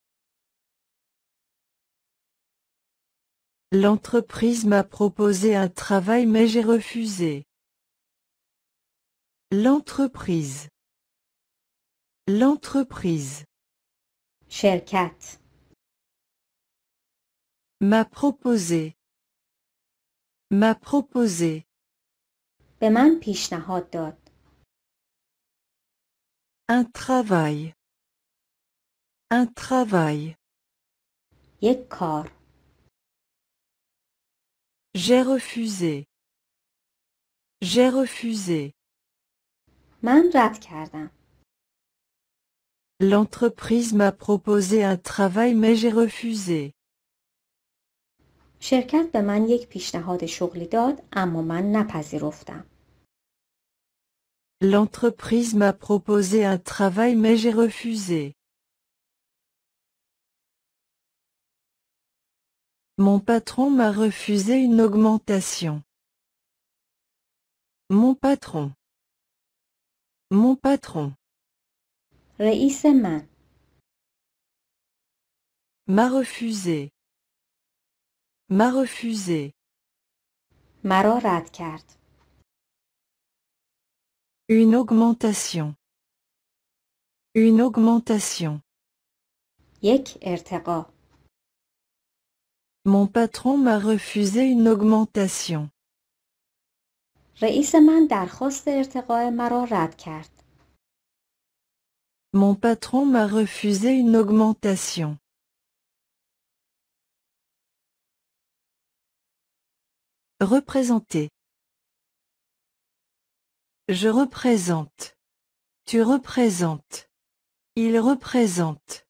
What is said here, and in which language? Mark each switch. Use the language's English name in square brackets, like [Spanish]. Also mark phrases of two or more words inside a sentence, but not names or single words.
[French] L'entreprise m'a proposé un travail mais j'ai refusé. L'entreprise. L'entreprise. [Persian] شرکت. [French] M'a proposé. M'a proposé. [Persian] به من پیشنهاد داد. [French] Un travail. Un travail. [Persian] یک کار. [French] J'ai refusé. J'ai refusé. [Persian] من رد کردم. [French] L'entreprise m'a proposé un travail mais j'ai refusé. [Persian] شرکت به من یک پیشنهاد شغلی داد اما من نپذیرفتم. [French] L'entreprise m'a proposé un travail mais j'ai refusé. Mon patron m'a refusé une augmentation. Mon patron. Mon patron. [Persian] رئیس من. [French] M'a refusé. M'a refusé. [Persian] مرا رد کرد. [French] Une augmentation. Une augmentation. [Persian] یک ارتقا. [French] Mon patron m'a refusé une augmentation. رئیس من درخواست ارتقاء مرا رد کرد. Mon patron m'a refusé une augmentation. Représenter. Je représente. Tu représentes. Il représente.